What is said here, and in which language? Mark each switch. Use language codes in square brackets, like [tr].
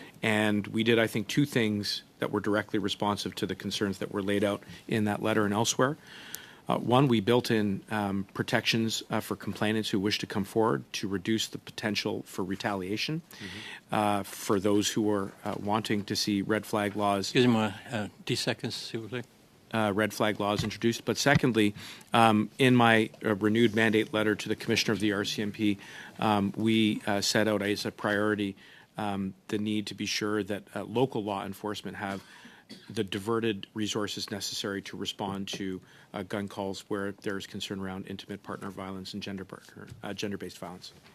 [en] And we did, I think, two things that were directly responsive to the concerns that were laid out in that letter and elsewhere. One, we built in protections for complainants who wish to come forward to reduce the potential for retaliation for those who are wanting to see red flag laws. [fr] Excusez-moi, [en] 10 seconds, [fr] s'il vous plaît. [en] Red flag laws introduced. But secondly, in my renewed mandate letter to the Commissioner of the RCMP, we set out as a priority the need to be sure that local law enforcement have the diverted resources necessary to respond to gun calls where there's concern around intimate partner violence and gender-based violence.